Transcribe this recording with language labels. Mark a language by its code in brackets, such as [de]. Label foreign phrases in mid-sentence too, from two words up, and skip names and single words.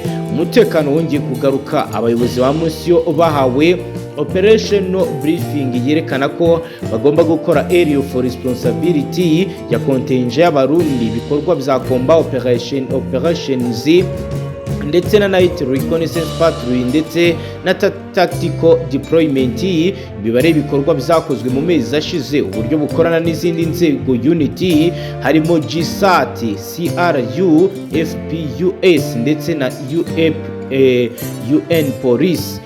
[rw] Umutekano wongeye kugaruka. Abayobozi ba mission bahawe [en] operational briefing [rw] yerekana ko bagomba gukora [en] area for responsibility [rw] ya contingent y'abarundi ibikorwa bya [en] combat operations [rw] ndetse na [en] night reconnaissance [rw] patrouille ndetse na [en] tactical deployment. [rw] Imibare y'ibikorwa byakozwe mu mezi ashize, uburyo bukorana n'izindi nzego unity harimo GSAT, CRU, FPUS ndetse na UN Police.